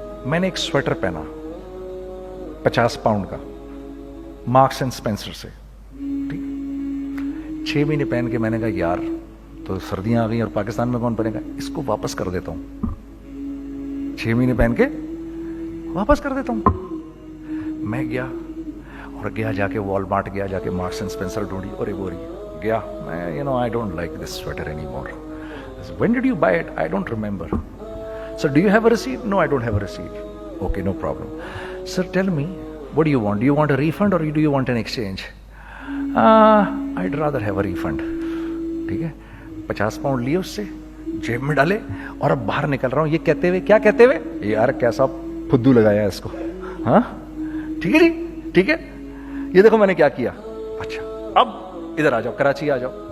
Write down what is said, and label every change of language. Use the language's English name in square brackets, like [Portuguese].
[Urdu] میں نے ایک سویٹر پہنا 50 پاؤنڈ کا مارکس اینڈ اسپینسر سے, ٹھیک, 6 مہینے پہن کے میں نے کہا یار تو سردیاں آ گئی اور پاکستان میں کون پہنے گا, اس کو واپس کر دیتا ہوں. 6 مہینے پہن کے واپس کر دیتا ہوں. میں گیا اور جا کے والمارٹ گیا, جا کے مارکس اینڈ اسپینسر ڈھونڈی اور ایک بوری گیا. [English] میں I don't like this sweater anymore. When did you buy it? I don't remember. So do you have a receipt? No, I don't have a receipt. Okay, no problem. Sir, tell me, what do you want? Do you want a refund or do you want an exchange? I'd rather have a refund. [Urdu] ٹھیک ہے, 50 pound لیے اس سے, جیب میں ڈالے اور اب باہر نکل رہا ہوں, یہ کہتے ہوئے, کیا کہتے ہوئے, یار کیسا پھدو لگایا ہے اس کو. ہاں ٹھیک ہے جی, ٹھیک ہے, یہ دیکھو میں نے کیا کیا. اچھا اب ادھر آ جاؤ, کراچی آ جاؤ.